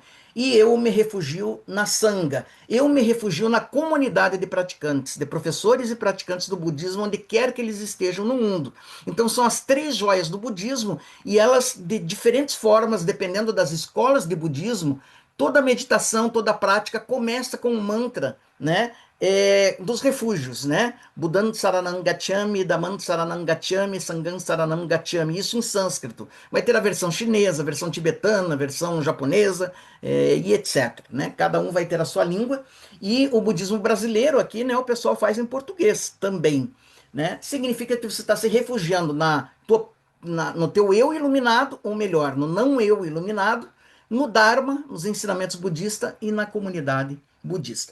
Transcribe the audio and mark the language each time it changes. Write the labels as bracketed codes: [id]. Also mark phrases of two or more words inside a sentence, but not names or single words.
[pt] E eu me refugio na Sangha, eu me refugio na comunidade de praticantes, de professores e praticantes do budismo, onde quer que eles estejam no mundo. Então são as três joias do budismo, e elas, de diferentes formas, dependendo das escolas de budismo, toda meditação, toda prática começa com um mantra, né? Dos refúgios, né? [pi] Buddham Saranam Gacchami, Dhammam Saranam Gacchami, Sangham Saranam Gacchami, [pt] isso em sânscrito. Vai ter a versão chinesa, a versão tibetana, a versão japonesa, e etc, né? Cada um vai ter a sua língua, e o budismo brasileiro aqui, né, o pessoal faz em português também, né? Significa que você está se refugiando no teu eu iluminado, ou melhor, no não eu iluminado, no Dharma, nos ensinamentos budistas e na comunidade budista.